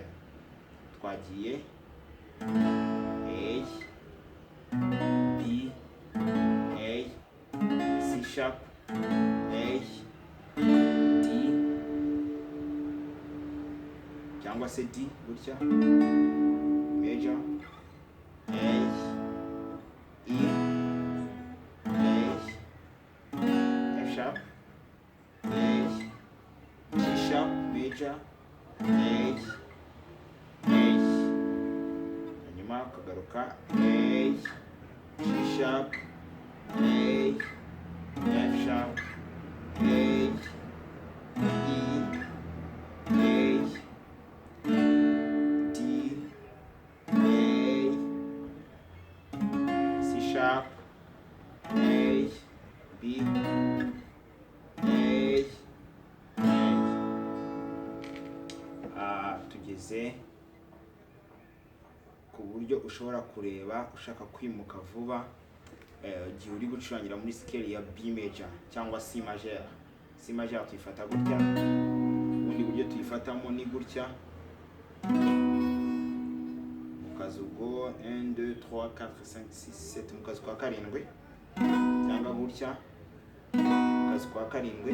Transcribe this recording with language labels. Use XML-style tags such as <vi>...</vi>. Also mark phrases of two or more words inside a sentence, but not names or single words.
<en>Twagiye A, B, A, C sharp, A,</en> <rw>D cyangwa se D gutya, major,</rw> <en>A, E, A, F sharp, A, G sharp, major, A,</en> <rw>hanyuma ukagaruka</rw> <en>A, G sharp, A, F sharp, A, E, A, D, A, C sharp, A, B, A.</en> <rw>Tugeze ku buryo ushobora kureba ushaka kwimuka vuba igihe uri gucurangira muri scale ya</rw> <en>B major</en> <rw>cyangwa</rw> <fr>C majeur. C majeur</fr> <rw>tuyifata gutya, ubundi buryo tuyifatamo ni gutya, mukazi ubwo 1 2 3 4 5 6 7 mukazi kwa karindwi, cyangwa gutya mukazi kwa karindwi.</rw>